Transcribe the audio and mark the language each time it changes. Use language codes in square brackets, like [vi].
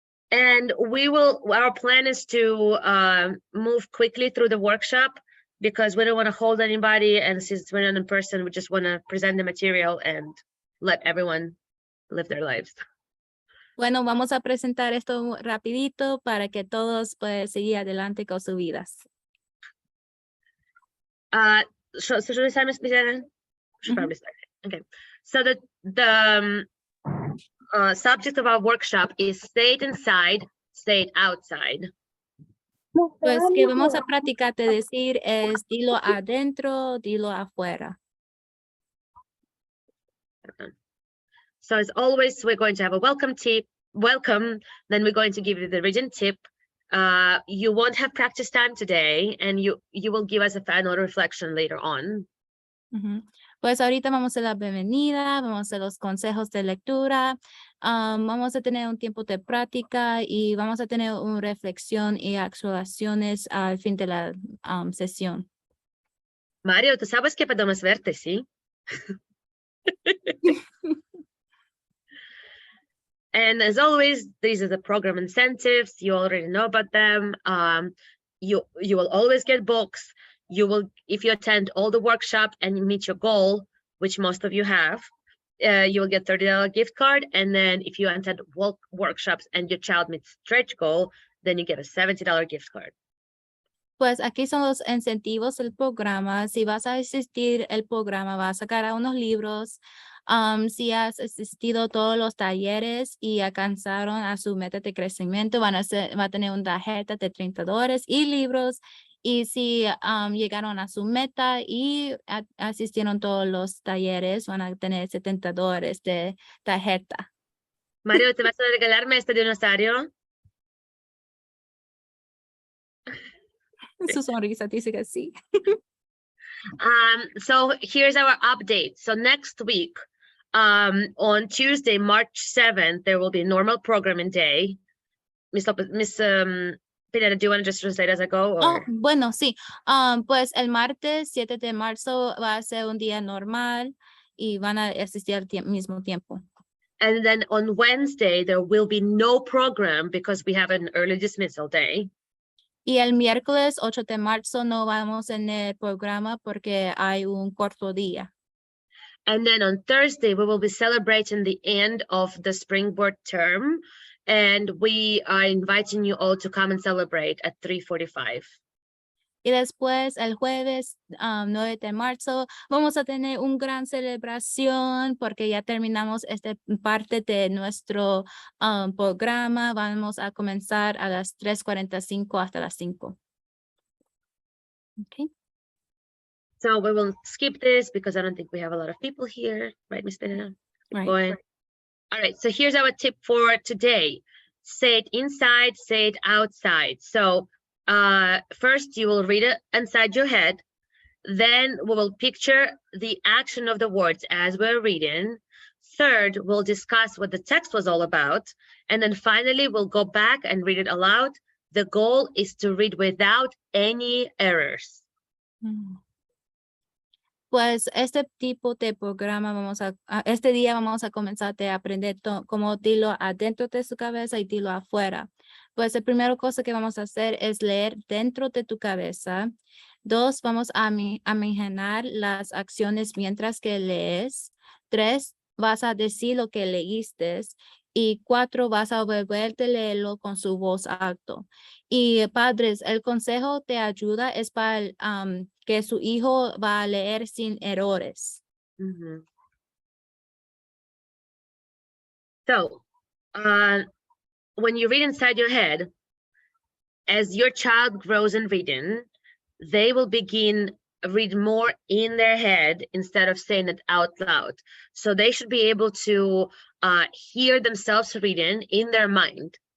[en] And our plan is to move quickly through the workshop because we don't want to hold anybody. And since we're not in person, we just want to present the material and let everyone live their lives. [es] Bueno, vamos a presentar esto rapidito para que todos puedan seguir adelante con sus vidas. [en] So should we start, Ms. Mizana? Should probably start. Okay. So the subject of our workshop is stayed inside, stayed outside. [es] Pues que vamos a practicar de decir es dilo adentro, dilo afuera. [en] So as always, we're going to have a welcome, then we're going to give you the written tip. You won't have practice time today, and you will give us a final reflection later on. [es] Pues ahorita vamos a la bienvenida, vamos a hacer los consejos de lectura, vamos a tener un tiempo de práctica y vamos a tener una reflexión y actualizaciones al fin de la sesión. Mario, tú sabes que podemos verte, ¿sí? [en] And as always, these are the program incentives. You already know about them. You will always get books. You will, if you attend all the workshop and you meet your goal, which most of you have, you will get $30 gift card. And then if you attend workshops and your child meets stretch goal, then you get a $70 gift card. [es] Pues aquí son los incentivos del programa. Si vas a asistir el programa, vas a sacar unos libros. Si has asistido a todos los talleres y alcanzaron a su meta de crecimiento, va a tener una tarjeta de $30 y libros. Y si llegaron a su meta y asistieron todos los talleres, van a tener $70 de tarjeta. Mario, ¿te vas a regalarme este dinosaurio? Su sonrisa dice que sí. [en] So here's our update. So next week, on Tuesday, March 7th, there will be a normal programming day. Miss Pineda, do you want to just translate as I go? Or? [es] Oh, bueno, sí. Pues el martes 7 de marzo va a ser un día normal y van a asistir al mismo tiempo. [en] And then on Wednesday, there will be no program because we have an early dismissal day. [es] Y el miércoles 8 de marzo no vamos en el programa porque hay un corto día. [en] And then on Thursday, we will be celebrating the end of the SpringBoard term. And we are inviting you all to come and celebrate at 3:45. [es] Y después el jueves 9 de marzo vamos a tener una gran celebración porque ya terminamos esta parte de nuestro programa. Vamos a comenzar a las 3:45 hasta las 5. [en] Okay. So we will skip this because I don't think we have a lot of people here, right, Ms. Pineda? Right. All right, so here's our tip for today. Say it inside, say it outside. So first you will read it inside your head. Then we will picture the action of the words as we're reading. Third, we'll discuss what the text was all about. And then finally, we'll go back and read it aloud. The goal is to read without any errors. [es] Pues este tipo de programa este día vamos a comenzar a aprender cómo dilo adentro de su cabeza y dilo afuera. Pues la primera cosa que vamos a hacer es leer dentro de tu cabeza. 2, vamos a imaginar las acciones mientras que lees. 3, vas a decir lo que leíste. Y 4, vas a volver a leerlo con su voz alto. Y padres, el consejo de ayuda es para que su hijo va a leer sin errores. Mm-hmm. [en] So, when you read inside your head, as your child grows in reading, they will read more in their head instead of saying it out loud. So they should be able to hear themselves reading in their mind.